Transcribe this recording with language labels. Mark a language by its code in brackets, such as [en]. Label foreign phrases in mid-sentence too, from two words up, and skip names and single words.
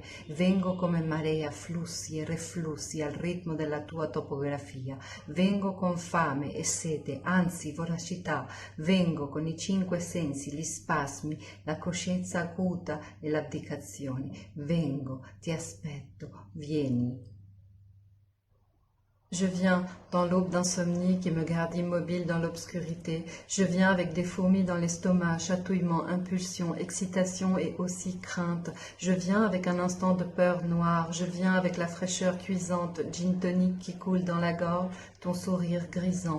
[it] Vengo come marea, flussi e reflussi al ritmo della tua topografia. Vengo con fame e sete, anzi voracità. Vengo con i 5 sensi, gli spasmi, la coscienza acuta e l'abdicazione. Vengo, ti aspetto, vieni. [fr] Je viens dans l'aube d'insomnie qui me garde immobile dans l'obscurité. Je viens avec des fourmis dans l'estomac, chatouillement, impulsion, excitation et aussi crainte. Je viens avec un instant de peur noire. Je viens avec la fraîcheur cuisante, gin tonic qui coule dans la gorge, ton sourire grisant.